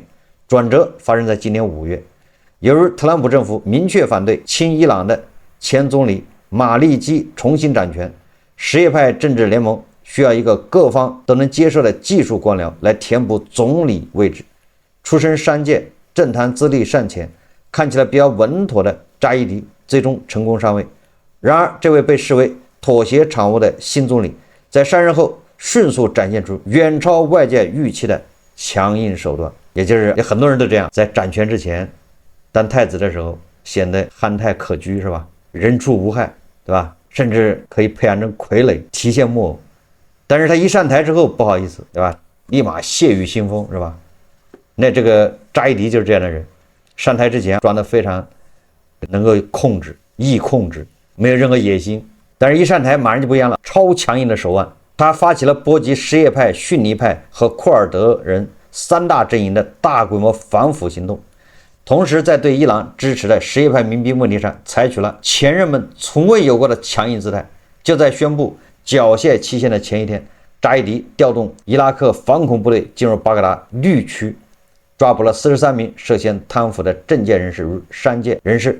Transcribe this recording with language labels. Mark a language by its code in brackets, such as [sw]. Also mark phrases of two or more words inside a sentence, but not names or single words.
[zh] 轉折發生在今年5月，由於特朗普政府明確反對親伊朗的前總理馬利基重新掌權，什葉派政治聯盟需要一個各方都能接受的技術官僚來填補總理位置。出身商界、政壇資歷尚淺、看起來比較穩妥的扎伊迪最終成功上位。然而，這位被視為妥協產物的新總理，在上任後迅速展現出遠超外界預期的強硬手段。也就是很多人都這樣，在掌權之前當太子的時候顯得憨態可掬，是吧？人畜無害，對吧？甚至可以培養成傀儡，提線木偶。但是他一上台之後，不好意思，对吧？立馬血雨腥風，是吧？那這個扎伊迪就是這樣的人，上台之前裝得非常能夠控制，易控制，沒有任何野心。但是一上台馬上就不一樣了，超強硬的手腕。他發起了波及什葉派、遜尼派和庫爾德人3大陣營的大規模反腐行動，同時在對伊朗支持的什葉派民兵問題上採取了前人們從未有過的強硬姿態。就在宣布繳械期限的前一天，扎伊迪調動伊拉克反恐部隊進入巴格達綠區，抓捕了43名涉嫌貪腐的政界人士與商界人士。